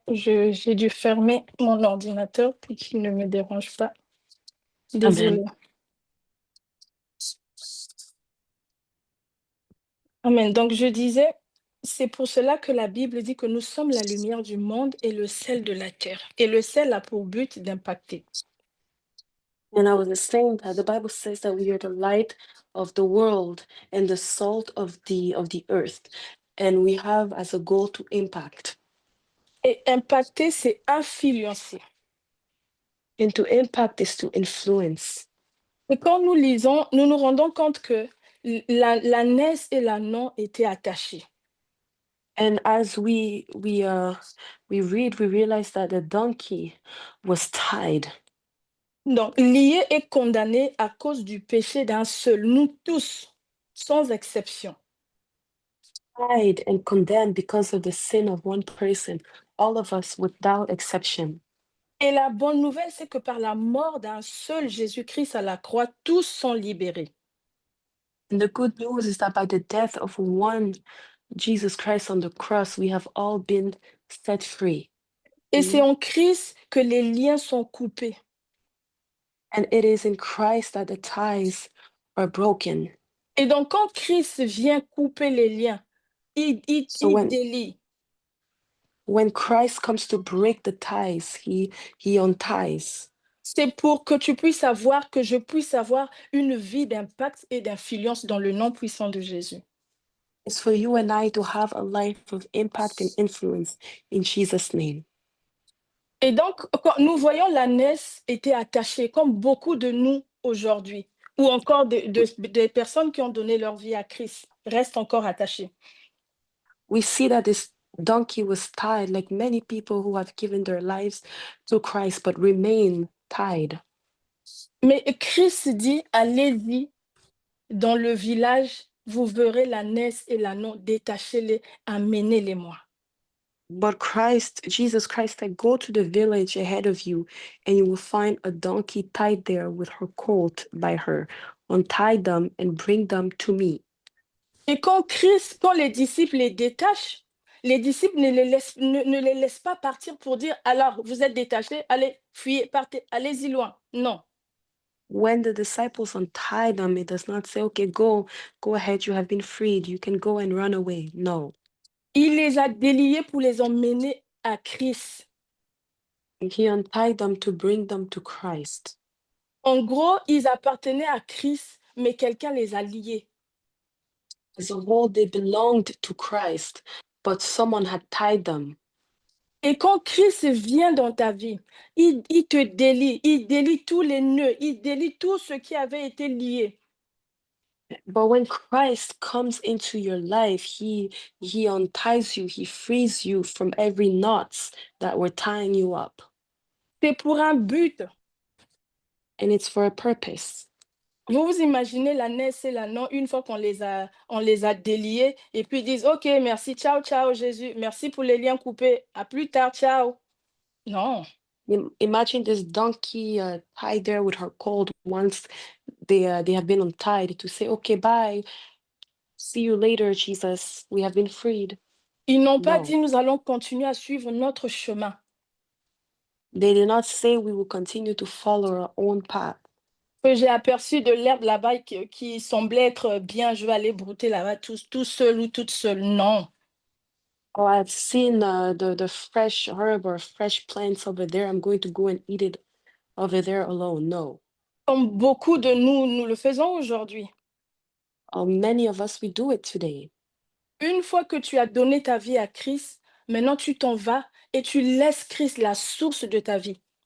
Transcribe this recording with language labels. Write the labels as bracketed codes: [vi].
[fr] J'ai dû fermer mon ordinateur pour qu'il ne me dérange pas. Désolée. Amen. Donc, je disais, c'est pour cela que la Bible dit que nous sommes la lumière du monde et le sel de la terre. Et le sel a pour but d'impacter. [en] And I was saying that the Bible says that we are the light of the world and the salt of the earth, and we have as a goal to impact. [fr] Et impacter, c'est influencer. [en] And to impact is to influence. [fr] Et quand nous lisons, nous nous rendons compte que la naisse et l'ânon étaient attachés. [en] And as we read, we realize that the donkey was tied. [fr] Donc, lié et condamné à cause du péché d'un seul, nous tous, sans exception. [en] Tied and condemned because of the sin of one person, all of us without exception. [fr] Et la bonne nouvelle, c'est que par la mort d'un seul Jésus-Christ à la croix, tous sont libérés. [en] And the good news is that by the death of one Jesus Christ on the cross, we have all been set free. [fr] Et c'est en Christ que les liens sont coupés. [en] And it is in Christ that the ties are broken. [fr] Et donc, quand Christ vient couper les liens, il [en] So [fr] délie. [en] when Christ comes to break the ties, he unties. [fr] C'est pour que tu puisses avoir, que je puisse avoir une vie d'impact et d'influence dans le nom puissant de Jésus. [en] It's for you and I to have a life of impact and influence in Jesus' name. [fr] Et donc, quand nous voyons la naisse était attachée, comme beaucoup de nous aujourd'hui, ou encore des personnes qui ont donné leur vie à Christ restent encore attachées. [en] We see that this donkey was tied, like many people who have given their lives to Christ but remain tied. [fr] Mais Christ dit, allez-y dans le village vous verrez l'ânesse et l'ânon, détachez-les, amenez-les-moi. [en] But Jesus Christ said, go to the village ahead of you, and you will find a donkey tied there with her colt by her. Untie them and bring them to me. [fr] Et quand les disciples les détachent, les disciples ne les laissent pas partir pour dire, alors, vous êtes détachés, allez, fuyez, partez, allez-y loin. Non. [en] When the disciples untie them, it does not say, okay, go ahead, you have been freed, you can go and run away. No. [fr] Il les a déliés pour les emmener à Christ. [en] He untied them to bring them to Christ. [fr] En gros, ils appartenaient à Christ, mais quelqu'un les a liés. [en] As a whole, they belonged to Christ, but someone had tied them. [fr] Et quand Christ vient dans ta vie, il te délie, il délie tous les nœuds, il délie tout ce qui avait été lié. [en] But when Christ comes into your life, he unties you, he frees you from every knots that were tying you up. [fr] C'est pour un but. [en] And it's for a purpose. [fr] Vous vous imaginez l'ânesse et l'ânon, une fois qu'on les a déliés, et puis ils disent, OK, merci, ciao, ciao, Jésus, merci pour les liens coupés, à plus tard, ciao. Non. [en] Imagine this donkey tied there with her colt once they have been untied, to say, okay, bye, see you later, Jesus, we have been freed. [fr] Ils n'ont pas [en] No. [fr] dit, nous allons continuer à suivre notre chemin. [en] They did not say we will continue to follow our own path. [fr] Que j'ai aperçu de l'herbe là-bas qui semblait être bien, je vais aller brouter là-bas tout seul ou toute seule. Non. [en] Oh, I've seen the fresh herb or fresh plants over there. I'm going to go and eat it over there alone. No. [fr] Comme beaucoup de nous le faisons aujourd'hui. [en] Many of us, we do it today. [fr] Une fois que tu as donné ta vie à Christ, maintenant tu t'en vas et tu laisses Christ la source de ta vie.